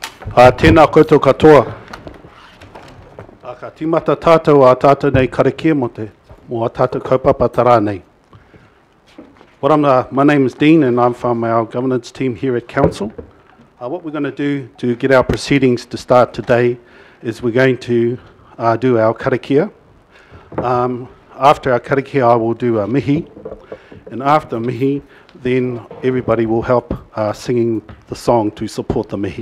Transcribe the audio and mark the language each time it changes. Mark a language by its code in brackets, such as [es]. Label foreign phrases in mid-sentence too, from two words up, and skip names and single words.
[mi] Tēnā koutou katoa. Ka timata tātou a tātou nei karakia mo a tātou kaupapa tara nei. [en] My name is Dean and I'm from our governance team here at Council. What we're going to do to get our proceedings to start today is we're going to do our karakia. After our karakia I will do a mihi, and after mihi then everybody will help singing the song to support the mihi.